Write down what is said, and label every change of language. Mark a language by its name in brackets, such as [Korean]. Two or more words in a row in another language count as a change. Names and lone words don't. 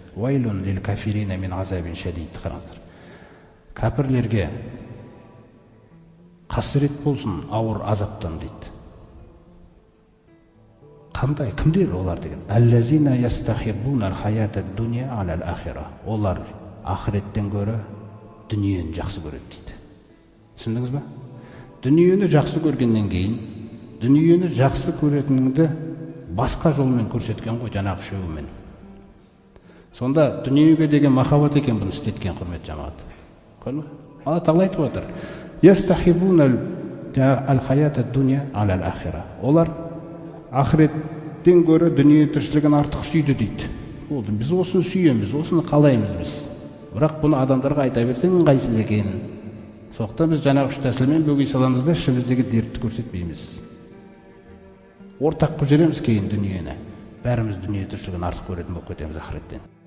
[Arabic] ويل للكافرين من عذاب شديد. [Kazakh] Қараңыздар. Кәпірлерге қасірет болсын ауыр азаптан дейді. Қандай, кімдер олар деген? [Arabic] الذين يستحبون الحياة الدنيا على الآخرة. [Kazakh] Олар ақыреттен гөрі дүниені жақсы көреді дейді. Түсіндіңіз ба? Дүниені жақсы көргеннен кейін, дүниені жақсы көретініңді басқа жолмен көрсеткен ғой, жаңағы үшеуімен. Сонда дүниеге деген махаббат екен бұны істеткен, құрметті жамағат. Көрдің бе? Алла Тағала айтып отыр. [Arabic] يستحبون الحياة الدنيا على الآخرة. [Kazakh] Олар ақыреттен гөрі дүние тіршілігін артық сүйді дейді. Біз осыны сүйеміз, осыны қалаймыз біз. Бірақ бұны адамдарға айта берсең ыңғайсыз екен. Сондықтан біз жаңағы үш тәсілмен бөгей саламыз да ішіміздегі дертті көрсетпейміз. Ортақ қылып жібереміз кейін дүниені. Бәріміз дүние тіршілігін артық көретін болып кетеміз ақыреттен.